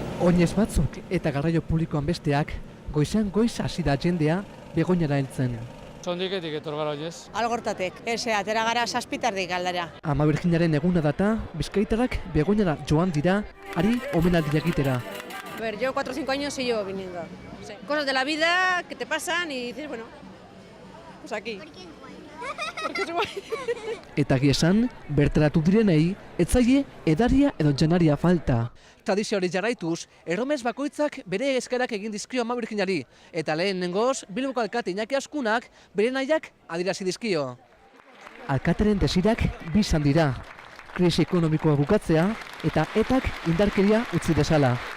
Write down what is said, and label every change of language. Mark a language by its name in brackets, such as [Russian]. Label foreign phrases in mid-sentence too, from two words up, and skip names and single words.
[Basque] Oinez batzuk eta garraio publikoan besteak, goizean goiz hasi da jendea Begoñara heltzen. Txondiketik etor gara oinez. Algortatek, atera gara 7:00 aldera. Ama Birjinaren eguna data, bizkaitarrak Begoñara joan dira, hari omenaldia egitera. [Spanish] A ver, yo 4 o 5 años y llevo viniendo. Sí. Cosas de la vida que te pasan y dices, bueno, pues aquí. Porque es guay. [Basque] Eta esan, bertaratu direnei, etzaie edaria edo janaria falta. Tradizio hori jarraituz, erromes bakoitzak bere eskaerak egin dizkio Ama Birjinari. Eta lehenengoz, Bilboko alkate Iñaki Azkunak bere nahiak adierazi dizkio. Alkateren desirak bi izan dira. Krisi ekonomikoa bukatzea eta etak indarkeria utzi dezala.